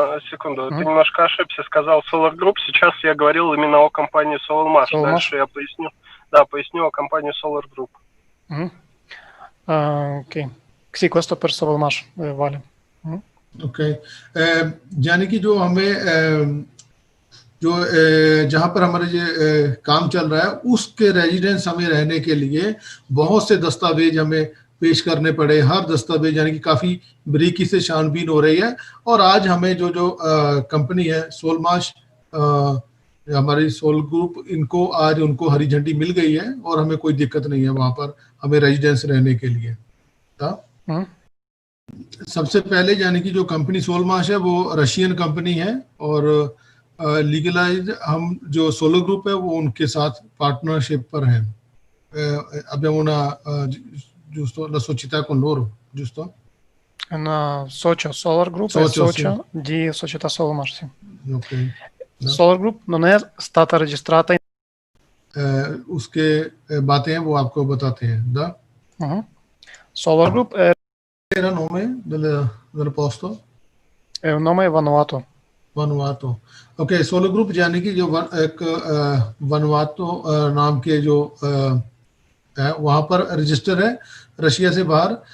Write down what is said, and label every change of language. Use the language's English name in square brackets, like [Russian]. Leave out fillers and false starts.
[Russian] Секунду, ты немножко ошибся, сказал Solar Group, сейчас я говорил именно о компании SolarMash. Дальше я поясню. Да, поясню о компании Solar Group. Ok. [Italian] Sì, questo per SolarMash vale. Ok. [Hindi] यानी कि जो हमें जो जहाँ पर हमारे जो काम चल रहा है उसके रेजिडेंस हमें रहने के लिए बहुत से दस्तावेज हमें पेश करने पड़े। हर दस्तावेज यानी कि काफ़ी बारीकी से छानबीन हो रही है। और आज हमें जो कंपनी है सोलमाश हमारी सोल ग्रुप, इनको आज उनको हरी झंडी मिल गई है और हमें कोई दिक्कत नहीं है वहाँ पर हमें रेजिडेंस रहने के लिए। सबसे पहले यानी कि जो कंपनी सोलमाश है वो रशियन कंपनी है और लीगलाइज हम जो सोलो ग्रुप है वो उनके साथ पार्टनरशिप पर है। [Italian] abbiamo giusto la società con loro, giusto? Una socio, Solar Group è socio di società SolarMash, sì. Okay. Solar Group non è stata registrata in... [Hindi] उसके बातें हैं वो आपको बताते हैं। [Russian] Da? [Italian] Solar Group è... Era nome del posto? È un nome Vanuatu. Vanuatu. [Hindi] Ok, Solar Group यानी कि जो एक वनवातो नाम के जो है वहाँ पर रजिस्टर है रशिया से बाहर।